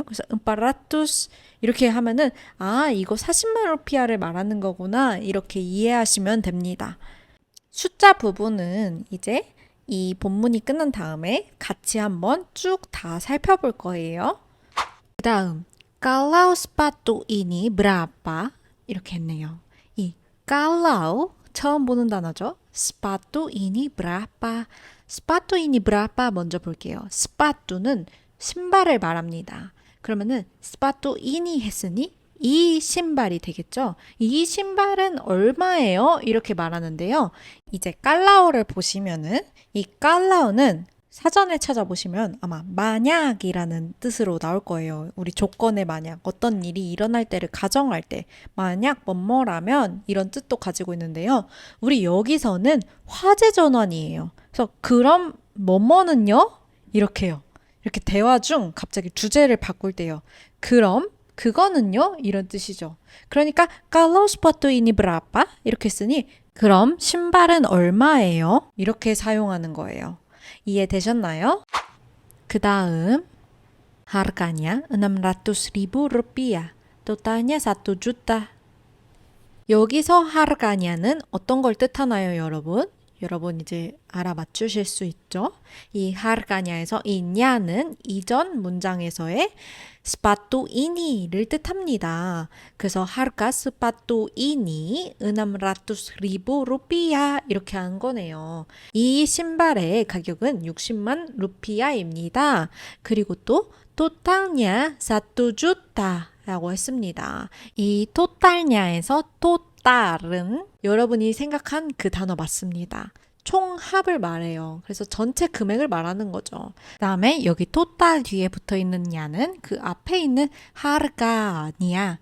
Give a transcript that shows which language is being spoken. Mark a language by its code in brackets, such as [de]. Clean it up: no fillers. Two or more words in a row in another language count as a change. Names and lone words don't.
[ko] 그래서 음바라투스 이렇게 하면은 아, 이거 40만 루피아를 말하는 거구나. 이렇게 이해하시면 됩니다. 숫자 부분은 이제 이 본문이 끝난 다음에 같이 한번 쭉 다 살펴볼 거예요. 그 다음, [id] kalau sepatu ini berapa? [ko] 이렇게 했네요. 이 kalau 처음 보는 단어죠. [id] sepatu ini berapa? sepatu ini berapa [ko] 먼저 볼게요. sepatu는 신발을 말합니다. 그러면은 [id] sepatu ini [ko] 했으니 이 신발이 되겠죠. 이 신발은 얼마예요? 이렇게 말하는데요. 이제 깔라오를 보시면은 이 깔라오는 사전에 찾아보시면 아마 만약이라는 뜻으로 나올 거예요. 우리 조건의 만약, 어떤 일이 일어날 때를 가정할 때 만약 뭐뭐라면 이런 뜻도 가지고 있는데요. 우리 여기서는 화제 전환이에요. 그래서 그럼 뭐뭐는요? 이렇게요. 이렇게 대화 중 갑자기 주제를 바꿀 때요. 그럼 그거는요? 이런 뜻이죠. 그러니까 [id] kalau sepatu ini berapa? [ko] 이렇게 쓰니 그럼 신발은 얼마예요? 이렇게 사용하는 거예요. 이해되셨나요? 그 다음 [id] harganya 600.000 rupiah. totalnya 1 juta. [ko] 여기서 harganya는 어떤 걸 뜻하나요, 여러분? 여러분 이제 알아맞추실 수 있죠? 이 harganya에서 이 냐는 이전 문장에서의 [id] sepatu ini [ko] 를 뜻합니다. [id] 그래서 harga sepatu ini 600.000 rupiah [ko] 이렇게 한 거네요. 이 신발의 가격은 60만 루피아입니다. 그리고 또 [id] totalnya 1 juta [ko] 라고 했습니다. 이 토탈냐에서 토탈은 여러분이 생각한 그 단어 맞습니다. 총합을 말해요. 그래서 전체 금액을 말하는 거죠. 그 다음에 여기 토탈 뒤에 붙어 있는 냐는 그 앞에 있는 하르가니아.